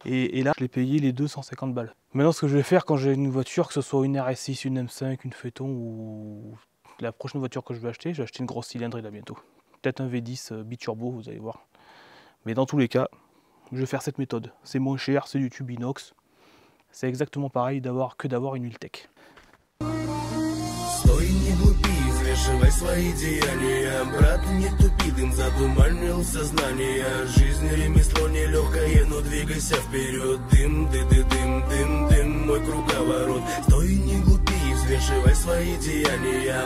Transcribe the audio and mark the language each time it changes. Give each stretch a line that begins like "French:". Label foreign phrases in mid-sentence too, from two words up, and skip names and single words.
French: Et là, je l'ai payé les 250 balles. Maintenant, ce que je vais faire quand j'ai une voiture, que ce soit une RS6, une M5, une Phaeton ou la prochaine voiture que je vais acheter une grosse cylindrée là bientôt. Peut-être un V10 biturbo, vous allez voir. Mais dans tous les cas, je vais faire cette méthode. C'est moins cher, c'est du tube inox. C'est exactement pareil que d'avoir une huile tech.
Russian: Стой, не глупи, взвешивай свои деяния. Брат, не тупи, дым затуманил сознание. Жизнь ремесло нелегкое, но двигайся вперед. Дым, дым, мой круговорот. Стой, не глупи, взвешивай свои деяния.